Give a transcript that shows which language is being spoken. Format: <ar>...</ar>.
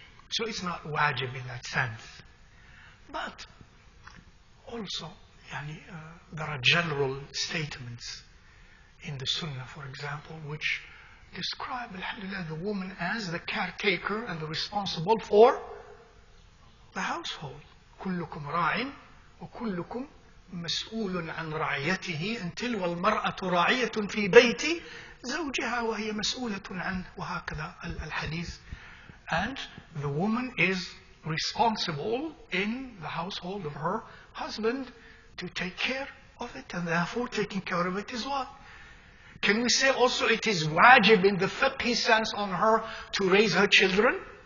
<en>So it's not wajib in that sense. But also, there are general statements in the Sunnah, for example, which describe, alhamdulillah, the woman as the caretaker and the responsible for the household.</en> <ar>كلكم راع وكلكم مسؤول عن رعيته</ar> <en>until</en> <ar>والمرأة راعية في بيت زوجها وهي مسؤولة عنه وهكذا الحديث.</ar> <en>And the woman is responsible in the household of her husband to take care of it, and therefore taking care of it is what? Can we say also it is wajib in the fiqhi sense on her to raise her children?</en>